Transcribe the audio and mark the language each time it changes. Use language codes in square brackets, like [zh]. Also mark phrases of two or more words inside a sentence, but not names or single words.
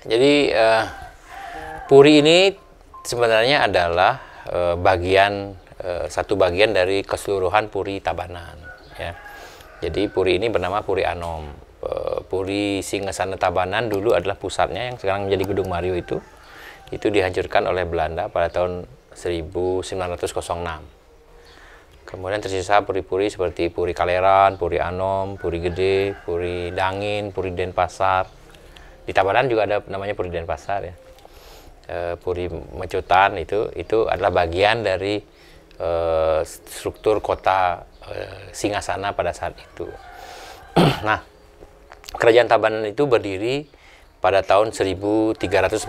[id] jadi Puri ini sebenarnya adalah satu bagian dari keseluruhan Puri Tabanan ya. Jadi Puri ini bernama Puri Anom. Puri Singasana Tabanan dulu adalah pusatnya yang sekarang menjadi Gedung Mario itu dihancurkan oleh Belanda pada tahun 1906. Kemudian tersisa puri-puri seperti Puri Kaleran, Puri Anom, Puri Gede, Puri Dangin, Puri Denpasar. Di Tabanan juga ada namanya Puri Denpasar ya. Puri Mecutan itu adalah bagian dari struktur kota Singasana pada saat itu. Nah, Kerajaan Tabanan itu berdiri pada tahun 1343.